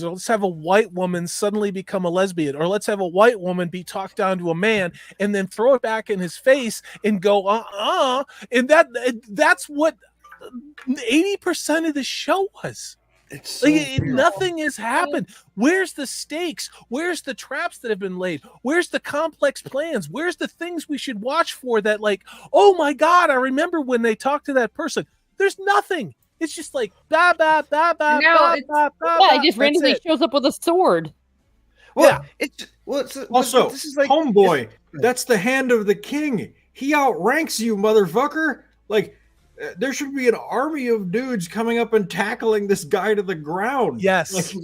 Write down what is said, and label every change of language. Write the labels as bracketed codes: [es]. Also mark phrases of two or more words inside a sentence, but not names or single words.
[en] Or let's have a white woman suddenly become a lesbian, or let's have a white woman be talked down to a man and then throw it back in his face and go and that's what 80% of the show was. It's so weird. Nothing has happened. Where's the stakes? Where's the traps that have been laid? Where's the complex plans? Where's the things we should watch for that, like, oh my God, I remember when they talked to that person. There's nothing. It's just like, ba, ba, ba, ba, No, ba, it's- ba, ba, Yeah, ba. he just That's randomly it. shows up with a sword. Well, it's Also, this is like homeboy, that's the hand of the king. He outranks you, motherfucker. Like, there should be an army of dudes coming up and tackling this guy to the ground. Yes. Like,